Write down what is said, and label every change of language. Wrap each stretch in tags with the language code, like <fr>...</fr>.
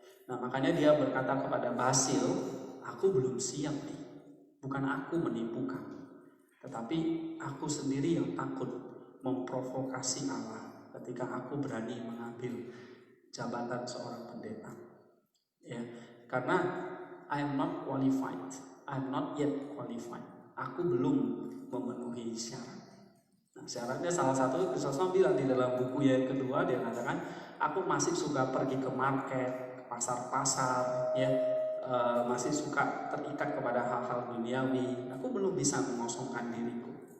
<id>Nah, makanya dia berkata kepada Basil, aku belum siap nih, bukan aku menipu kamu, tetapi aku sendiri yang takut memprovokasi Allah ketika aku berani mengambil jabatan seorang pendeta. Ya, karena</id> <en>I am not qualified, I am not yet qualified.</en> <id>Aku belum memenuhi syarat. Nah, syaratnya salah satu Kristus bilang di dalam buku yang kedua, dia katakan, aku masih suka pergi ke market, ke pasar-pasar, ya, masih suka terikat kepada hal-hal duniawi. Aku belum bisa mengosongkan diriku.</id>